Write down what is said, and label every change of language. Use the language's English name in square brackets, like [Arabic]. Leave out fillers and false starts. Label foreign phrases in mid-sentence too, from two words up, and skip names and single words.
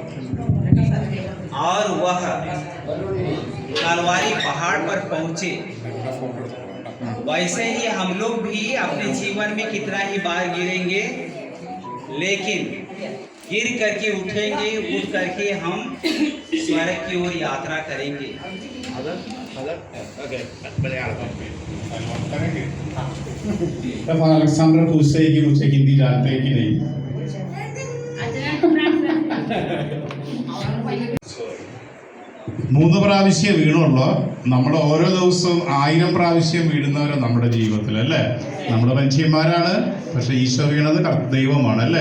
[Hindi] और वह कलवारी पहाड़ पर पहुंचे, वैसे ही हम लोग भी अपने जीवन में कितना ही बार गिरेंगे, लेकिन गिर करके उठेंगे, उठ करके हम स्वर्ग की ओर यात्रा करेंगे। अलेक्जेंडर पूछते हैं कि मुझे हिंदी जानते हैं कि नहीं। [Malayalam] മൂന്ന് പ്രാവശ്യം വീണുള്ളൂ. നമ്മൾ ഓരോ ദിവസവും 1000 പ്രാവശ്യം വീഴുന്നവരെ നമ്മുടെ ജീവിതത്തിൽ, അല്ലേ? നമ്മുടെ മനുഷ്യന്മാരാണ്, പക്ഷെ ഈശോ വീണത് ദൈവമാണ്, അല്ലേ?